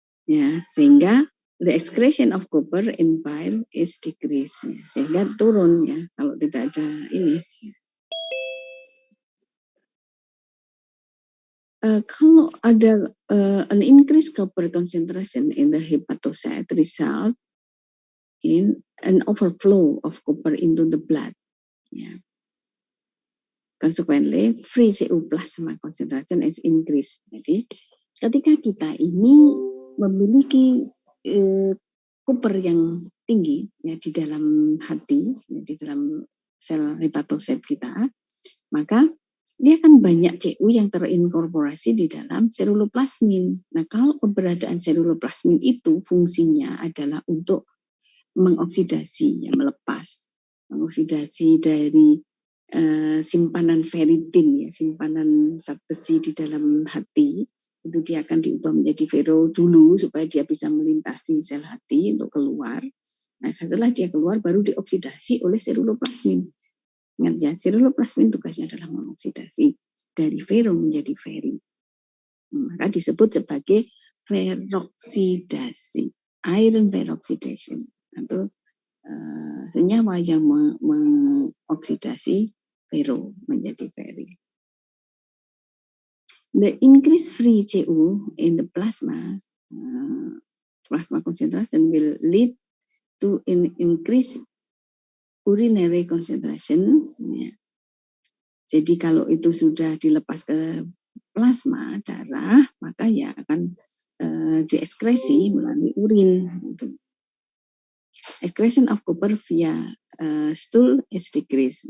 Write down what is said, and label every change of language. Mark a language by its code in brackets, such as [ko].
[id] Ya, sehingga [en] the excretion of copper in bile is decreased. [id] Ya, sehingga turun ya kalau tidak ada ini. Kalau ada [en] an increased copper concentration in the hepatocyte result in an overflow of copper into the blood. Ya. Consequently, free CU plasma concentration is increased. [id] Jadi, ketika kita ini memiliki copper yang tinggi ya di dalam hati, ya, di dalam sel hepatosit kita, maka dia akan banyak CU yang terinkorporasi di dalam ceruloplasmin. Nah, kalau keberadaan ceruloplasmin itu fungsinya adalah untuk mengoksidasi, ya, mengoksidasi dari simpanan ferritin, ya, simpanan zat besi di dalam hati, itu dia akan diubah menjadi ferro dulu supaya dia bisa melintasi sel hati untuk keluar. Nah, setelah dia keluar baru dioksidasi oleh ceruloplasmin. Ingat ya, ceruloplasmin tugasnya adalah mengoksidasi dari ferro menjadi ferri. Maka disebut sebagai feroksidasi, [en] iron peroxidation. [id] Itu senyawa yang mengoksidasi ferro menjadi ferri. [en] The increased free CU in the plasma concentration will lead to an increased urinary concentration. Ya. [id] Jadi kalau itu sudah dilepas ke plasma darah, maka ya akan diekskresi melalui urin. Gitu. [en] Excretion of copper via stool is decreased.